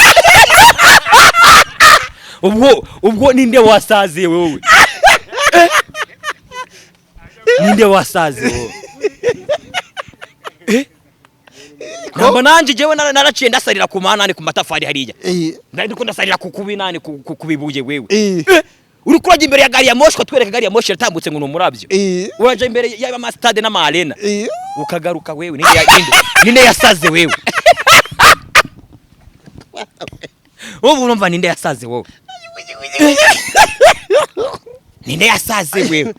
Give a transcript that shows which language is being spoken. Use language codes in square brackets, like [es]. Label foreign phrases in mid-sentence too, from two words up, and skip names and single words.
[rw] ubwo ninde wasaze wowe ninde wasaze wowe Namba nanje jewe naraciye ndasarira ku manane ku matafari hariya. Ndiko ndasarira ku kubinane kubibuye wewe. Uri kuraje imbere ya gari ya moshi twereka gari ya moshi yatambutse ngo n'umurabyo. Uraje imbere y'aba ma stade na ma arena. Ukagaruka wewe ninde yasaze wewe. Ubu urumva ninde yasaze wowe. Ninde yasaze wewe.